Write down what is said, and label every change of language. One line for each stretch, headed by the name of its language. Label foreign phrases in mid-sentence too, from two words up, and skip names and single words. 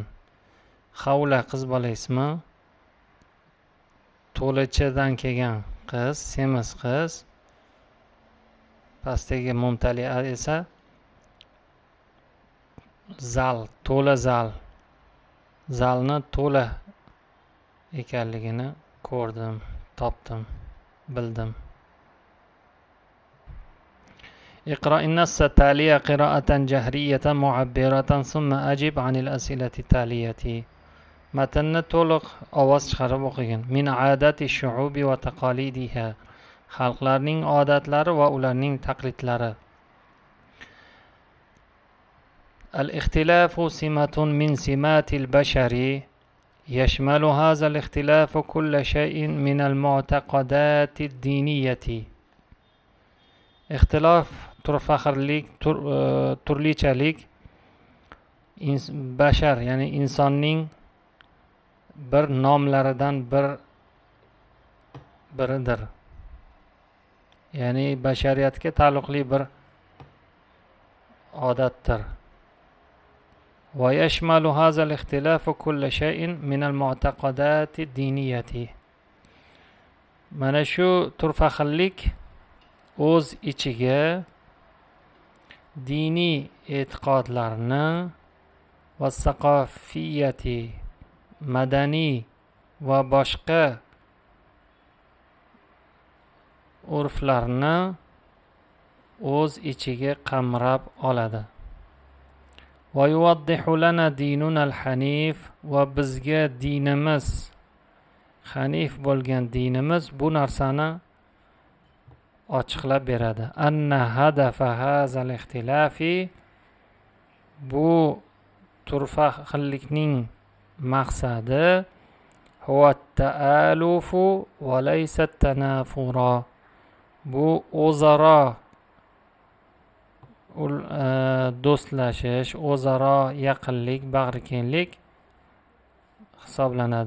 Uzbek: Xawla qiz bola ismi, to'lachadan kelgan qiz, semiz qiz. Pastdagi mumtali'a esa zal, to'la zal. Zalni to'la ekanligini ko'rdim, topdim, bildim.
Arabic: اقرأ النص التالي قراءة جهرية معبرة ثم أجب عن الأسئلة التالية.
Uzbek: متن to'liq ovoz chiqarib o'qigin.
Arabic: من عادات الشعوب وتقاليدها,
Uzbek: xalqlarning odatlari va ularning taqlidlari.
Arabic: الاختلاف سمة من سمات البشر، يشمل هذا الاختلاف كل شيء من المعتقدات الدينية.
Uzbek: Ixtilof turfaxirlik, turlichalik bashar ya'ni insonning bir nomlaridan biridir. Ya'ni bashariyatga taalluqli bir odatdir.
Arabic: ويشمل هذا الاختلاف كل شيء من المعتقدات الدينية.
Uzbek: mana shu turfa xillik o'z ichiga diniy e'tiqodlarni va saqofiyati madaniy va boshqa urflarni o'z ichiga qamrab oladi.
Arabic: ويوضح لنا ديننا الحنيف
Uzbek: va bizga dinimiz hanif bo'lgan dinimiz bu narsani ochiqlab beradi.
Arabic: أن هدف هذا الاختلاف,
Uzbek: bu turfa xillikning maqsadi
Arabic: هو التآلف وليس التنافر,
Uzbek: bu o'zaro do'stlashish, o'zaro yaqinlik, bag'rikenglik hisoblanadi.